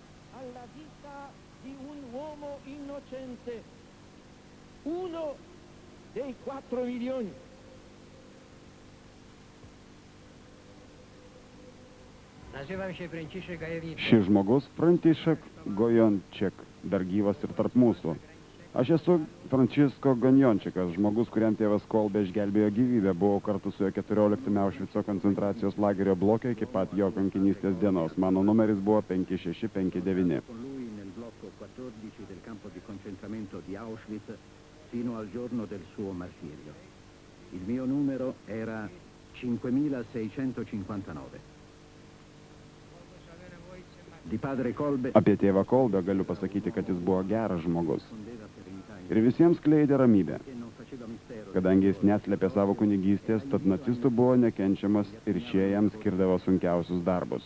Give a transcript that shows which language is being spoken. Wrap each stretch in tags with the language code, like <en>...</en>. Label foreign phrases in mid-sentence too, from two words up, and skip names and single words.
<lt>Šis žmogus František Gojonček, dar gyvas ir tarp mūsų. Aš esu Frančisko Gonjončikas, žmogus, kuriam tėvas Kolbe išgelbėjo gyvybę, buvau kartu su jo 14 Aušvico koncentracijos lagerio bloke iki pat jo kankinystės dienos. Mano numeris buvo 5659.</lt> <it>Fino al giorno del suo martirio. Il mio numero era 5659.</it> <lt>Apie tėvą Kolbę galiu pasakyti, kad jis buvo geras žmogus. Ir visiems skleidė ramybę. Kadangi jis neslėpė savo kunigystės, tad nacistų buvo nekenčiamas ir šie jam skirdavo sunkiausius darbus.</lt>